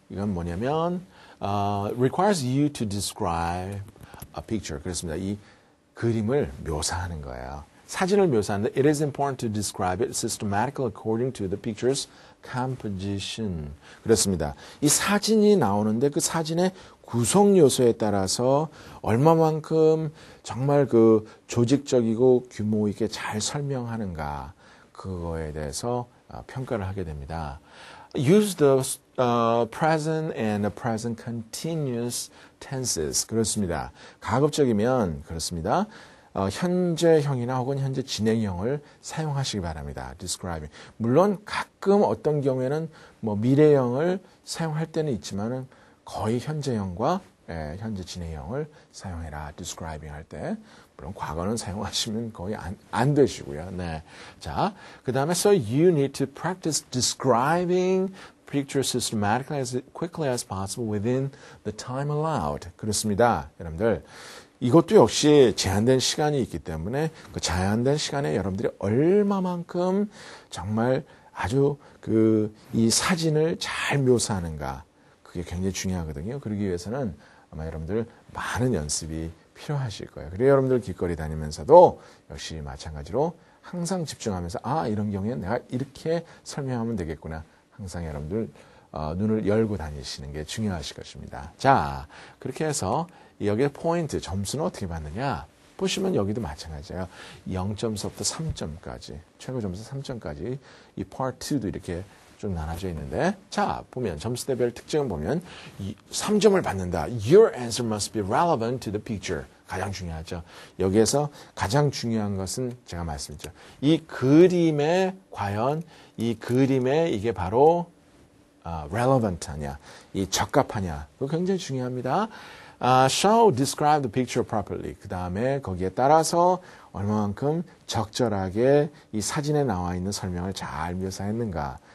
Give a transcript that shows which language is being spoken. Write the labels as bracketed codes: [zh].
[ko] 이건 뭐냐면 [en] requires you to describe a picture. [ko] 그렇습니다. 이 그림을 묘사하는 거예요. 사진을 묘사하는데 [en] it is important to describe it systematically according to the picture's composition. [ko] 그렇습니다. 이 사진이 나오는데 그 사진의 구성 요소에 따라서 얼마만큼 정말 그 조직적이고 규모 있게 잘 설명하는가 그거에 대해서 평가를 하게 됩니다. [en] Use the present and the present continuous tenses. [ko] 그렇습니다. 가급적이면 그렇습니다. 현재형이나 혹은 현재 진행형을 사용하시기 바랍니다. [en] describing. [ko] 물론 가끔 어떤 경우에는 뭐 미래형을 사용할 때는 있지만은 거의 현재형과 현재 진행형을 사용해라. describing 할 때. 물론 과거는 사용하시면 거의 안 되시고요. 네. 자, 그 다음에 [en] so you need to practice describing picture systematically as quickly as possible within the time allowed. [ko] 그렇습니다. 여러분들. 이것도 역시 제한된 시간이 있기 때문에 그 제한된 시간에 여러분들이 얼마만큼 정말 아주 이 사진을 잘 묘사하는가 그게 굉장히 중요하거든요. 그러기 위해서는 아마 여러분들 많은 연습이 필요하실 거예요. 그리고 여러분들 길거리 다니면서도 역시 마찬가지로 항상 집중하면서 이런 경우에는 내가 이렇게 설명하면 되겠구나. 항상 여러분들 눈을 열고 다니시는 게 중요하실 것입니다. 자, 그렇게 해서 여기에 포인트, 점수는 어떻게 받느냐? 보시면 여기도 마찬가지예요. 0점서부터 3점까지, 최고 점수 3점까지 이 Part 2도 이렇게 좀 나눠져 있는데 자, 보면 점수대별 특징을 보면 3점을 받는다. [en] Your answer must be relevant to the picture. [ko] 가장 중요하죠. 여기에서 가장 중요한 것은 제가 말씀드렸죠. 이 그림에 과연 이 그림에 이게 바로 relevant하냐, 이 적합하냐. 그거 굉장히 중요합니다. [en] Shall describe the picture properly. [ko] 그 다음에 거기에 따라서 얼마만큼 적절하게 이 사진에 나와 있는 설명을 잘 묘사했는가.